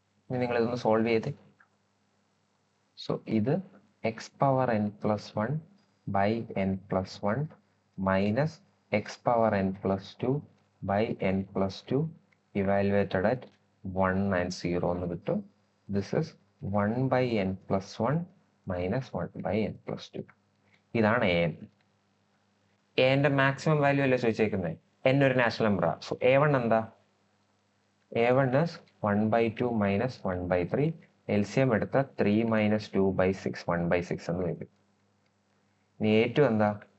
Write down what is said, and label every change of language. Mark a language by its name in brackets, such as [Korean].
[Malayalam] ഇനി നിങ്ങൾ ഇതൊന്ന് സോൾവ് ചെയ്ത്. [English] so ഇത് x power n plus one by n plus one minus x power n plus two by n plus two evaluated at 1 and 0 [Malayalam] എന്ന് കിട്ടും. [English] This is 1 by n plus 1 minus 1 by n plus 2. [Malayalam] ഇതാണ് A N. എന്റെ maximum value അല്ലേ ചോദിച്ചേക്കുന്നത്? N ഒരു natural number. So A1 എന്താ? [English] A1 is 1/2 minus 1/3. LCM എടുത്ത 3 minus 2/6 1/6 എന്ന് വരും. [Malayalam] ഇനി A2 എന്താ?